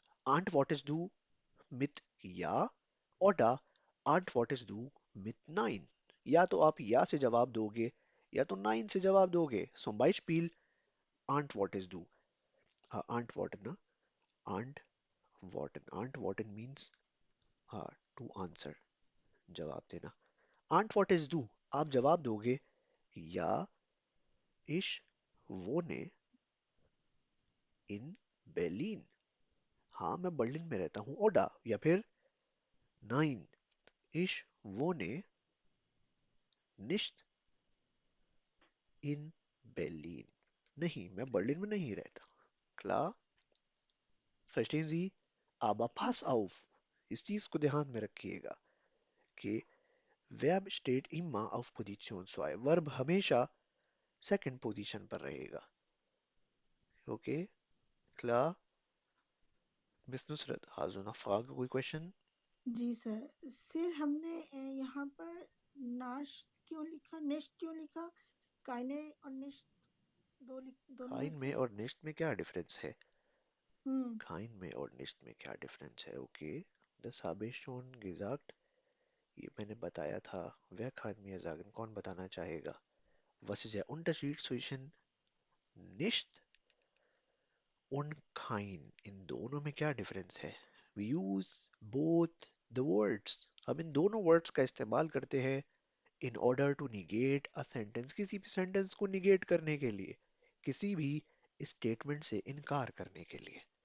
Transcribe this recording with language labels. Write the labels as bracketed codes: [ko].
[de] Antwortest du mit Ja oder antwortest du mit Nein? [hi] या तो आप या से जवाब दोगे या तो nein से जवाब दोगे। [de] Zum Beispiel antwortest du. Antworten, na? Antworten. [en] Antworten means to answer. [hi] जवाब देना। [de] Antwortest du. [hi] आप जवाब दोगे या [de] ich wohne in Berlin. [hi] हाँ मैं बर्लिन में रहता हूँ। [de] ओडा या फिर nein, ich wohne nicht in Berlin. [hi] नहीं, मैं बर्लिन में नहीं रहता। [de] Klar? Verstehen Sie? Aber pass [en] Yes. [de] auf. [hi] इस चीज को ध्यान में रखिएगा कि [de] Verb steht immer auf Position 2. [hi] Verb हमेशा second position पर रहेगा। [de] Okay? Klar? Miss Nusrat, hast du noch Frage, [hi] कोई [de] question? [hi] जी सर हमने यहाँ पर नाश्त क्यों लिखा, नेश्त क्यों लिखा? काइने और नेश्त दोनों में Kein में से और nicht में क्या डिफरेंस है? हम्म Kein में और nicht में क्या डिफरेंस है? [de] Okay, das habe ich schon gesagt. [hi] ये मैंने बताया था। [de] Wer kann mir sagen? [hi] कौन बताना चाहेगा? [de] Was ist der Unterschied zwischen nicht und kein? [hi] इन दोनों में क्या डिफरेंस है? [en] We use both the words. [hi] हम इन दोनों वर्ड्स का इस्तेमाल करते हैं [en] in order to negate a sentence, [hi] किसी भी सेंटेंस को निगेट करने के लिए, किसी भी स्टेटमेंट से इनकार करने के लिए।